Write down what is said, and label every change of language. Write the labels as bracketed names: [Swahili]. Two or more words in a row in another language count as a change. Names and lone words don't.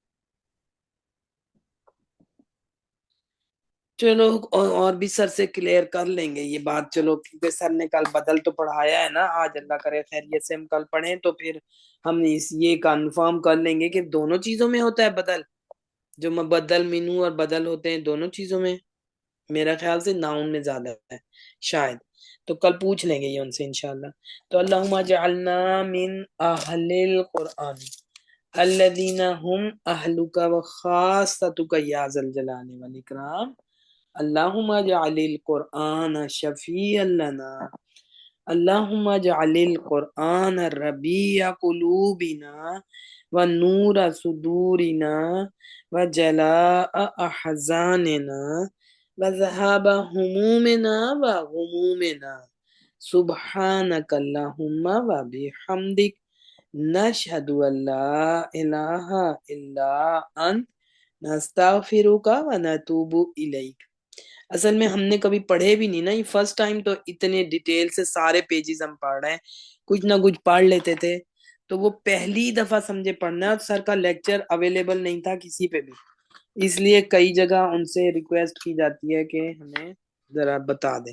[Hindi] चलो, और भी सर से क्लियर कर लेंगे ये बात, चलो, क्योंकि सर ने कल बदल तो पढ़ाया है ना, आज अल्लाह करे खैरियत से हम कल पढ़ें तो फिर हम ये कंफर्म कर लेंगे कि दोनों चीजों में होता है बदल, जो बदल मिनू और बदल होते हैं दोनों चीजों में। मेरा ख्याल से नाउन में ज्यादा है शायद, तो कल पूछ लेंगे ये उनसे इंशाल्लाह। [Arabic] तो اللهم اجعلنا من أهل القرآن الذين هم أهلك وخاصتك يا ذا الجلال والإكرام. اللهم اجعل القرآن شفيعا لنا، اللهم اجعل القرآن ربيع قلوبنا ونور صدورنا وجلاء أحزاننا وذهاب همومنا وغمومنا. سبحانك اللهم وبحمدك نشهد أن لا إله إلا أنت نستغفرك ونتوب إليك. [Hindi] असल में हमने कभी पढ़े भी नहीं ना, ये [English] first time [Hindi] तो इतने डिटेल से सारे पेजेस हम पढ़ रहे हैं, कुछ ना कुछ पढ़ लेते थे तो वो पहली दफा समझे पढ़ना है, और सर का लेक्चर अवेलेबल नहीं था किसी पे भी, इसलिए कई जगह उनसे रिक्वेस्ट की जाती है कि हमें जरा बता दे।